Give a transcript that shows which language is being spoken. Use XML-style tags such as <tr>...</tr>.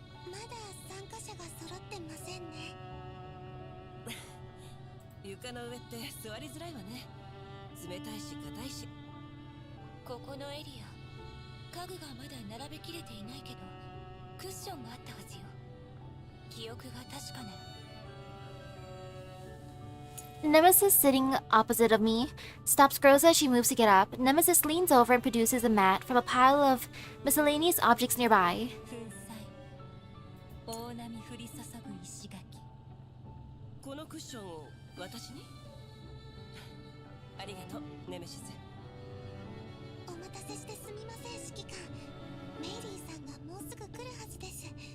<ja>まだ参加者が揃ってませんね。床の上って座りづらいわね。冷たいし硬いし。ここのエリア、家具がまだ並べきれていないけど、クッションがあったはずよ。記憶が確かなら。</ja> <en>Nemesis, sitting opposite of me, stops Groza as she moves to get up. Nemesis leans over and produces a mat from a pile of miscellaneous objects nearby.</en> <ja>粉彩、大波降り注ぐ石垣。このクッションを私に？ありがとう、ネメシス。お待たせしてすみません、指揮官。メイリーさんがもうすぐ来るはずです。</ja>